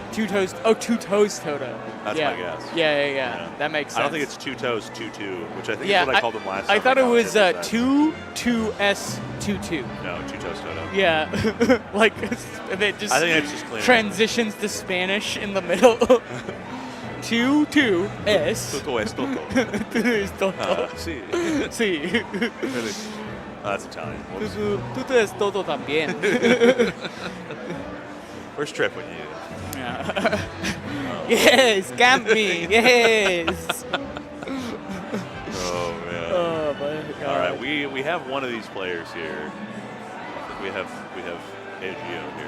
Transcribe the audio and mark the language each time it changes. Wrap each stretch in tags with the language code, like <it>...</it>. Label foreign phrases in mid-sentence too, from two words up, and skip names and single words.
<en>Two Toes. Oh, Two Toes Toto. That's yeah. my guess. Yeah. That makes sense. I don't think it's Two Toes 2-2, which I think Yeah, is what I called them last time. I thought it was Commentary said. 2S22. No, Two Toes Toto. Yeah, they just I think that's just cleaner. transitions to Spanish in the middle. 2S.</en> <es>Toto es Toto. Es Toto. Sí. Sí.</es> <en>That's Italian. Whoops.</en> <es>Tú es Toto también.</es> <en>Where's Trip when you need it? Yeah. Yes, camp me. Yes. Oh man. Oh my God. All right, we have one of these players here. I think we have AGO here.</en>